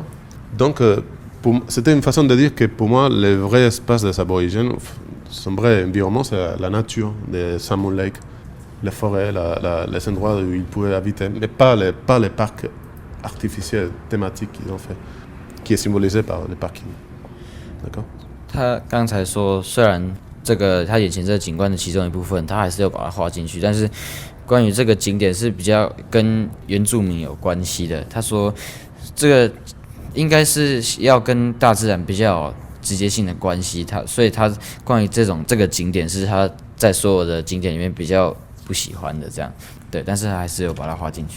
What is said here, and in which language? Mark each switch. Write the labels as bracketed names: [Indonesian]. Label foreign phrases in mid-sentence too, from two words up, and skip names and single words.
[French] Donc c'était une façon de dire que pour moi, le vrai espace des aborigènes, son vrai environnement, c'est la nature de Salmon Lake, les forêts, les endroits où ils pouvaient habiter, mais pas les parcs artificiels, thématiques qu'ils ont fait, qui est symbolisé par les parkings. D'accord? [Chinese] 他刚才说，虽然这个他眼前这个景观的其中一部分，他还是要把它画进去，但是关于这个景点是比较跟原住民有关系的。他说，这个应该是要跟大自然比较有直接性的关系，所以他关于这个景点是他在所有的景点里面比较不喜欢的这样，对，但是他还是有把它画进去。